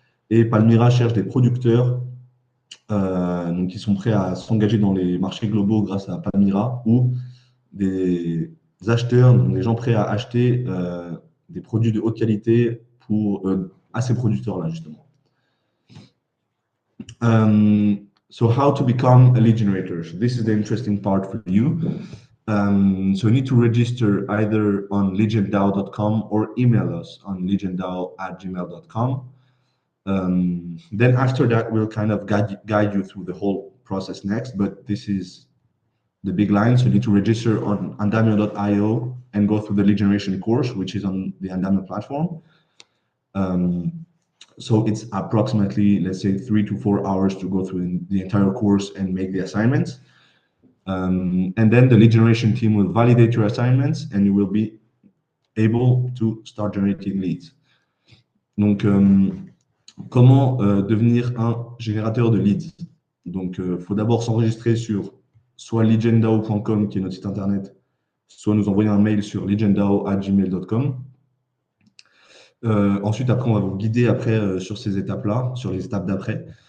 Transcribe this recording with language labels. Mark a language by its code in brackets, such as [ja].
[fr] Et Palmyra cherche des producteurs donc qui sont prêts à s'engager dans les marchés globaux grâce à Palmyra ou des acheteurs, donc des gens prêts à acheter des produits de haute qualité à ces producteurs-là, justement. [en] So how to become a lead generator? So this is the interesting part for you. So you need to register either on legenddao.com or email us on legenddao@gmail.com. Then after that, we'll kind of guide you through the whole process next. But this is the big line. So you need to register on andamio.io and go through the lead generation course, which is on the Andamio platform. So it's approximately, let's say, 3 to 4 hours to go through the entire course and make the assignments. And then the lead generation team will validate your assignments and you will be able to start generating leads. [fr] Donc, comment devenir un générateur de leads? Donc, il faut d'abord s'enregistrer sur soit legenddao.com, qui est notre site internet, soit nous envoyer un mail sur legenddao@gmail.com. Ensuite, après, on va vous guider après sur ces étapes-là, sur les étapes d'après.